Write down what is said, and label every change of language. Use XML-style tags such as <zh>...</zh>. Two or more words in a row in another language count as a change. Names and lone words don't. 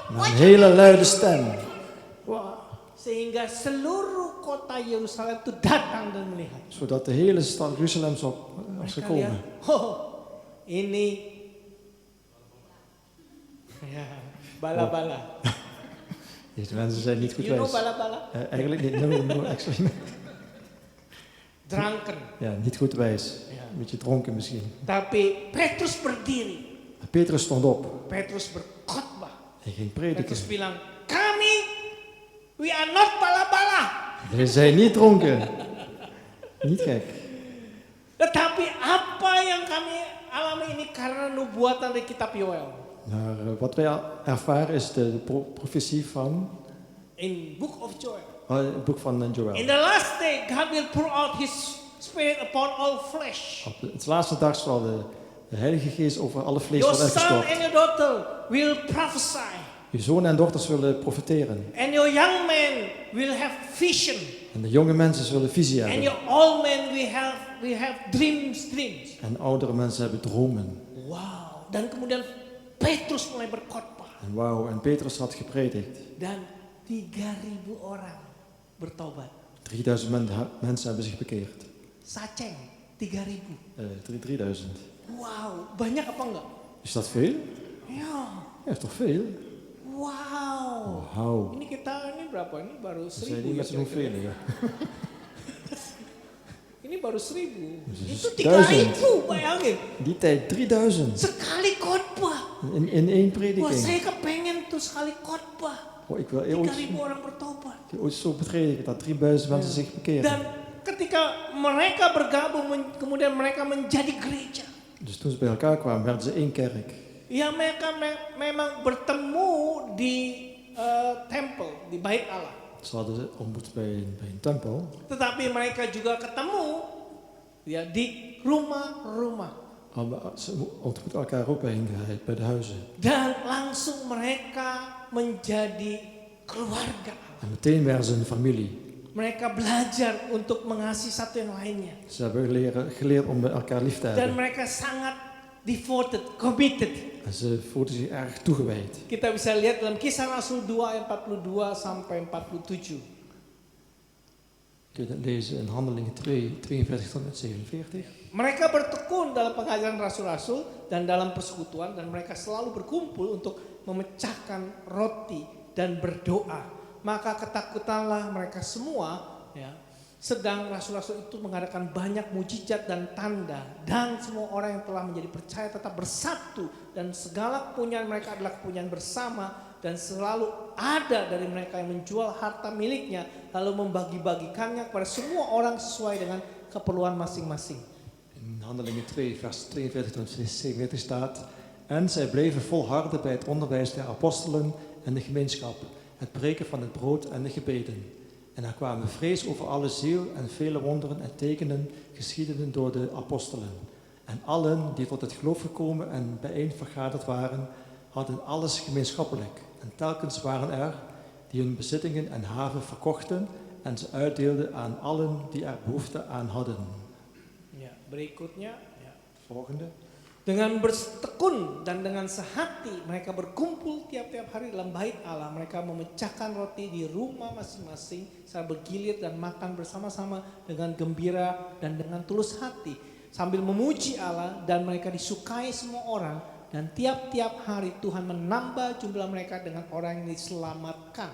<nl>Maar een hele luide stem.</nl> <id>Wah, sehingga seluruh kota Yerusalem itu datang dan melihat.</id> <nl>Zodat de hele stad Jeruzalem was</nl> <id>Mereka</id> <nl>gekomen.</nl> <id>lihat, oh, ini ya, bala-bala.</id> <nl>Deze mensen zijn niet goed</nl> <en>You know</en> <nl>wijs.</nl> <id>bala-bala?</id> <nl>Eigenlijk niet.</nl> <en>No, actually. Drunken.</en> <nl>Ja, niet goed wijs. Ja. Een beetje dronken misschien.</nl> <id>Tapi Petrus berdiri.</id> <nl>Petrus stond op.</nl> <id>Petrus berkhotbah.</id> <nl>Hij ging prediken.</nl> <id>Petrus bilang, kami,</id> <en>we are not bala-bala.</en> <nl>Hij zei niet dronken. Niet gek.</nl> <id>Tetapi apa yang kami alami ini karena nubuatan dari kitab Yoel.</id> <nl>Maar wat wij ervaren is de profetie van</nl> <en>In book of Joel.</en> <nl>het boek van</nl> <en>In Joel. the last day, God will pour out His Spirit upon all flesh.</en> <nl>Op het laatste dag zal de Heilige Geest over alle vlees</nl> <en>Your</en> <nl>worden</nl> <en>son</en> <nl>uitgestort.</nl> <en>and your daughter will prophesy.</en> <nl>Uw zonen en dochters zullen profeteren.</nl> <en>And your young men will have vision.</en> <nl>En de jonge mensen zullen visie</nl> <en>And</en> <nl>hebben.</nl> <en>your old men will have dreams.</en> <nl>En oudere mensen hebben dromen.</nl> <en>Wow.</en> <id>Dan kemudian Petrus mulai berkhotbah.</id> <nl>En wauw, en Petrus had gepredikt.</nl> <id>Dan 3.000 orang bertobat.</id> <nl>3000 mensen hebben zich bekeerd.</nl> <id>Saceng 3.000. 3000. Wow, banyak apa enggak?</id> <nl>Is dat veel?</nl> <id>Ya,</id> <nl>Ja, is toch veel?</nl> <id>wow.</id> <nl>Wauw.</nl> <id>Ini kita ini berapa? Ini baru</id> <nl>Ze zijn 1000 niet</nl> <id>ya.</id> <nl>met z'n hoeveel, ja.</nl> <id>Ini baru 1000.</id> <nl>Dus</nl> <id>Itu 1000. 3000, bayangin.</id> <nl>Die tijd 3000</nl> <id>Sekali khotbah.</id> <nl>in één</nl> <id>Wah,</id> <nl>prediking.</nl> <id>saya kepengen tuh sekali khotbah.</id> <nl>Oh, ik wil</nl> <id>3000 orang bertobat.</id> <nl>ooit zo prediken dat 3000 mensen zich bekeren.</nl> <id>Dan ketika mereka bergabung, kemudian mereka menjadi gereja.</id> <nl>Dus toen ze bij elkaar kwamen, werden ze één kerk.</nl> <id>Ya mereka memang bertemu di tempel, di bait Allah.</id> <nl>Ze hadden ze ontmoet bij een tempel.</nl> <id>Tetapi mereka juga ketemu ya di rumah-rumah.</id> <nl>Maar ze ontmoeten elkaar ook bij de huizen.</nl> <id>Dan langsung mereka menjadi keluarga.</id> <nl>En meteen werden ze een familie.</nl> <id>Mereka belajar untuk mengasihi satu yang lainnya.</id> <nl>Ze hebben geleerd om elkaar lief te</nl> <id>Dan</id> <nl>hebben.</nl> <id>mereka sangat</id> <en>devoted, committed.</en> <nl>En ze voelden zich erg toegewijd.</nl> <id>Kita bisa lihat dalam Kisah Rasul 2 ayat 42 sampai 47.</id> <nl>Kun je dat lezen in Handelingen 2, 42 tot en met 47.</nl> <id>Mereka bertekun dalam pengajaran rasul-rasul dan dalam persekutuan dan mereka selalu berkumpul untuk memecahkan roti dan berdoa. Maka ketakutanlah mereka semua ya. Sedang rasul-rasul itu mengadakan banyak mujizat dan tanda dan semua orang yang telah menjadi percaya tetap bersatu dan segala kepunyaan mereka adalah kepunyaan bersama dan selalu ada dari mereka yang menjual harta miliknya lalu membagi-bagikannya kepada semua orang sesuai dengan keperluan masing-masing.</id> <nl>In Handelingen 2, vers 42 tot 47 staat: En zij bleven volharden bij het onderwijs der apostelen en de gemeenschap, het breken van het brood en de gebeden. En er kwamen vrees over alle ziel en vele wonderen en tekenen geschiedden door de apostelen. En allen die tot het geloof gekomen en bijeen vergaderd waren, hadden alles gemeenschappelijk. En telkens waren er die hun bezittingen en haven verkochten en ze uitdeelden aan allen die er behoefte aan hadden.</nl> <id>Ya, berikutnya ya.</id> <nl>Volgende.</nl> <id>Dengan bertekun dan dengan sehati mereka berkumpul tiap-tiap hari dalam bait Allah. Mereka memecahkan roti di rumah masing-masing, saling bergilir dan makan bersama-sama dengan gembira dan dengan tulus hati sambil memuji Allah dan mereka disukai semua orang dan tiap-tiap hari Tuhan menambah jumlah mereka dengan orang yang diselamatkan.</id>